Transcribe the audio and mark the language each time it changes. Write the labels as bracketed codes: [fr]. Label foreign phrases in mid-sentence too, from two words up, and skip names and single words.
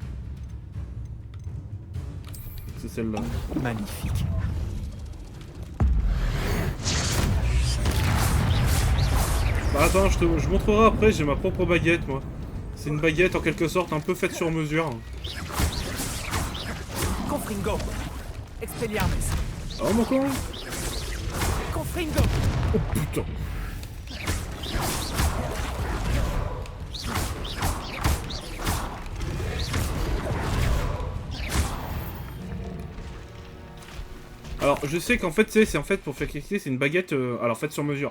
[fr] C'est celle-là. Magnifique. Bah attends, je montrerai après, j'ai ma propre baguette moi. C'est une baguette en quelque sorte un peu faite sur mesure. Confringo. Expelliarmus. Oh mon con. Confringo. Oh putain. Alors je sais qu'en fait c'est en fait pour faire cliquer c'est une baguette alors faite sur mesure.